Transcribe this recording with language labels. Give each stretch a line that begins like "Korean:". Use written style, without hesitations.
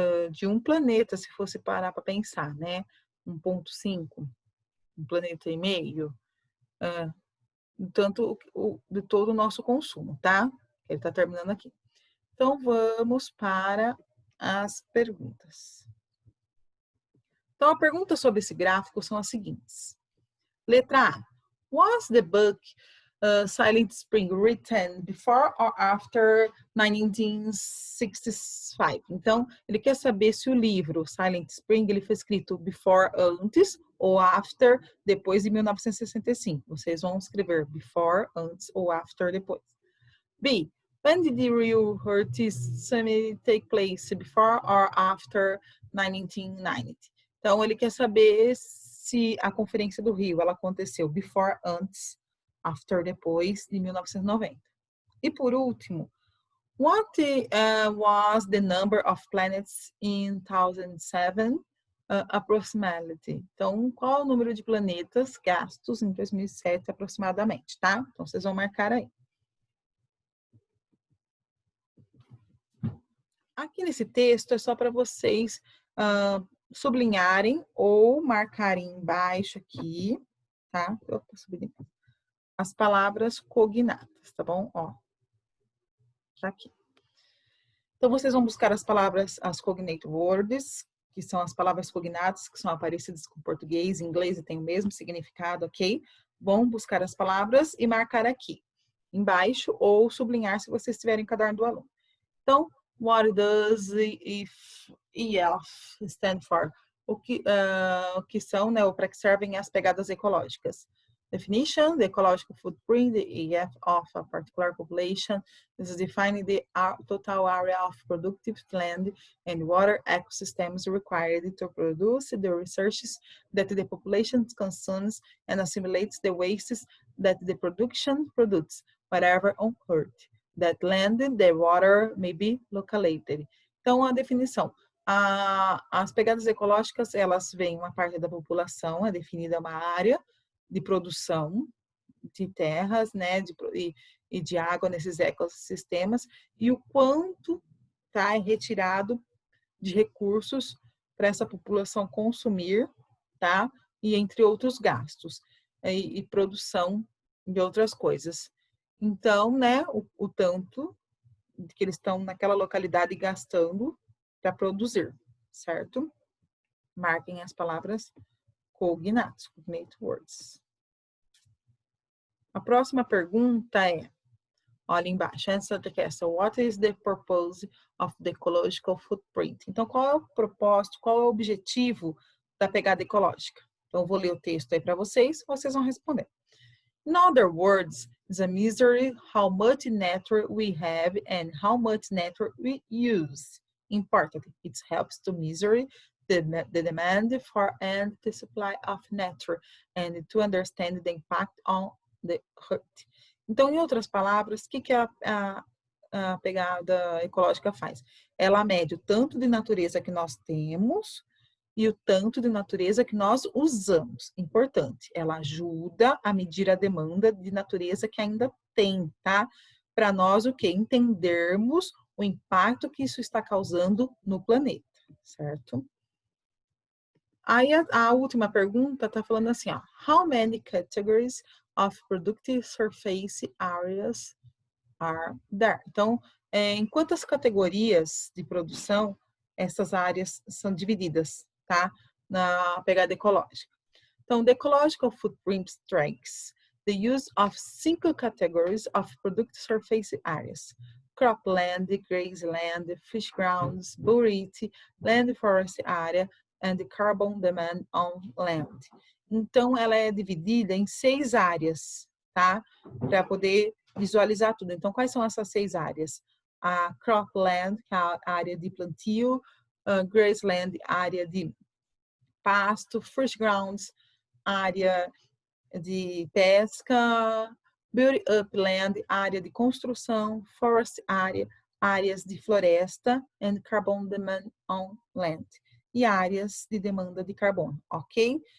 Portuguese: De um planeta, se fosse parar para pensar, né? 1,5, um planeta e meio, tanto de todo o nosso consumo, tá? Ele está terminando aqui. Então, vamos para as perguntas. Então, a pergunta sobre esse gráfico são as seguintes. Letra A.
English: Was the book Silent Spring written before or after 1965?
Portuguese: Então, ele quer saber se o livro Silent Spring ele foi escrito before, antes, ou after, depois de 1965. Vocês vão escrever before, antes, ou after, depois. B.
English: When did the Rio Earth Summit take place, before or after 1990?
Portuguese: Então, ele quer saber se a Conferência do Rio ela aconteceu before, antes, after, depois de 1990. E por último,
English: what was the number of planets in 2007 approximately?
Portuguese: Então, qual o número de planetas gastos em 2007 aproximadamente, tá? Então, vocês vão marcar aí. Aqui nesse texto é só para vocês sublinharem ou marcarem embaixo aqui, tá? As palavras cognatas, tá bom? Ó, tá aqui. Então, vocês vão buscar as palavras, as cognate words, que são as palavras cognatas, que são parecidas com português, inglês e tem o mesmo significado, ok? Vão buscar as palavras e marcar aqui embaixo ou sublinhar se vocês tiverem caderno do aluno.
English: Então, what does EF stand for?
Portuguese: O que são, né, ou para que servem as pegadas ecológicas?
English: Definition: the ecological footprint, the EF of a particular population. This is defining the total area of productive land and water ecosystems required to produce the resources that the population consumes and assimilates the wastes that the production produces, wherever on earth. That land, the water may be located.
Portuguese: Então, a definição. As pegadas ecológicas, elas vêm uma parte da população, é definida uma área de produção de terras, né, e de água nesses ecossistemas, e o quanto é retirado de recursos para essa população consumir, tá? E entre outros gastos, e produção de outras coisas. Então, né, o tanto que eles estão naquela localidade gastando para produzir, certo? Marquem as palavras cognatos, cognate words. A próxima pergunta é, olha embaixo,
English: answer the question. What is the purpose of the ecological footprint?
Portuguese: Então, qual é o propósito, qual é o objetivo da pegada ecológica? Então, eu vou ler o texto aí para vocês vão responder.
English: In other words, it's a measure how much nature we have and how much nature we use. Important, it helps to measure the demand for and the supply of nature and to understand the impact on the earth.
Portuguese: Então, em outras palavras, o que a pegada ecológica faz? Ela mede o tanto de natureza que nós temos e o tanto de natureza que nós usamos. Importante, ela ajuda a medir a demanda de natureza que ainda tem, tá? Para nós, o quê? Entendermos o impacto que isso está causando no planeta, certo? Aí a última pergunta está falando assim, ó,
English: how many categories of productive surface areas are there?
Portuguese: Então, em quantas categorias de produção essas áreas são divididas, tá? Na pegada ecológica.
English: Então, the ecological footprint tracks the use of 5 categories of productive surface areas: cropland, grazeland, fish grounds, buried, land forest area, and the carbon demand on land.
Portuguese: Então, ela é dividida em 6 áreas, tá? Para poder visualizar tudo. Então, quais são essas 6 áreas? A cropland, que é a área de plantio, grazeland, área de pasto, fish grounds, área de pesca, build upland, área de construção, forest area, áreas de floresta,
English: and carbon demand on land,
Portuguese: e áreas de demanda de carbono, ok?